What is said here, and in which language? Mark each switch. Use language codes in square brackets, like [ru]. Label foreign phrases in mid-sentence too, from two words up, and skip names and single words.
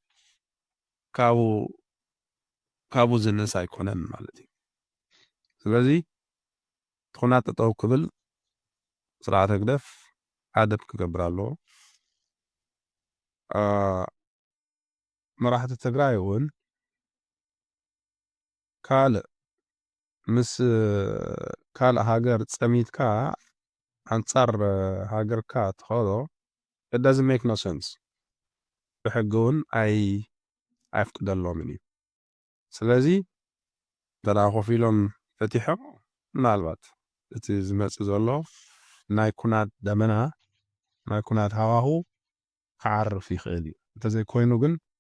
[ti] ካብኡ ዝነስ ኣይኮነን ማለት እዩ ስለዚ ኩናት ጠጠው ክብል ስርዓት ህግደፍ ኣደብ ክገብር ኣለዎ መራሕቲ ትግራይ እውን ምስ ካልእ ሃገር ፀሚትካ ኣንጻር ሃገርካ ትኸዶ [en] it doesn't make no sense [ti] ብሕጊ እውን ኣይፍቅደሎምን እዩ ስለዚ ደና ኮፍ ኢሎም ፈቲሖም ምናልባት እቲ ዝመፅእ ዘሎ ናይ ኩናት ደመና ናይ ኩናት ሃዋህው ክዓርፍ ይኽእል እዩ እንተዘይኮይኑ ግን